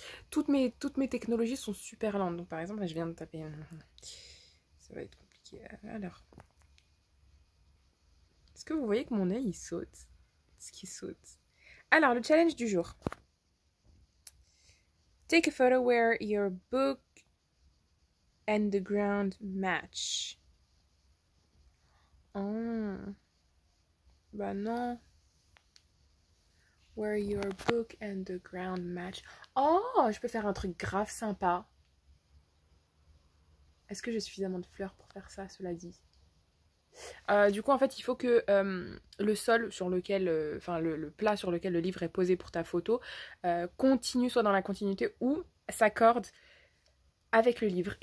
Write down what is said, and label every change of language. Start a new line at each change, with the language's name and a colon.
French: Toutes mes technologies sont super lentes. Donc par exemple, là, je viens de taper. Ça va être compliqué. Alors. Est-ce que vous voyez que mon œil, il saute? Ce qui saute. Alors, le challenge du jour.
English: Take a photo where your book and the ground match. Oh.
French: Bah non.
English: Where your book and the ground match.
French: Oh, je peux faire un truc grave sympa. Est-ce que j'ai suffisamment de fleurs pour faire ça, cela dit? Du coup, en fait, il faut que le sol sur lequel, enfin le plat sur lequel le livre est posé pour ta photo, continue, soit dans la continuité ou s'accorde avec le livre.